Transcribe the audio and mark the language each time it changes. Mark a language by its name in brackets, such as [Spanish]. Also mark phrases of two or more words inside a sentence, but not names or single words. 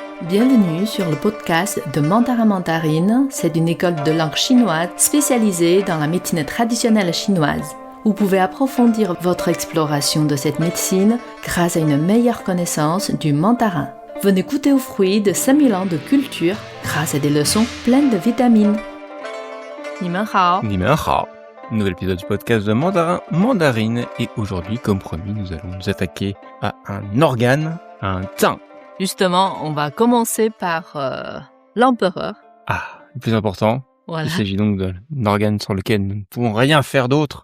[French] Bienvenue sur le podcast de Mandarin Mandarine. C'est une école de langue chinoise spécialisée dans la médecine traditionnelle chinoise. Vous pouvez approfondir votre exploration de cette médecine grâce à une meilleure connaissance du mandarin. Venez goûter aux fruits de 5000 ans de culture grâce à des leçons pleines de vitamines. [Chinese] 你们好. 你们好. [French] Nouvel épisode du podcast de Mandarin Mandarine. Et aujourd'hui, comme promis, nous allons nous attaquer à un organe, un zang. Justement, on va commencer par l'empereur. Ah, le plus important. Voilà. Il s'agit donc d'un organe sur lequel nous ne pouvons rien faire d'autre.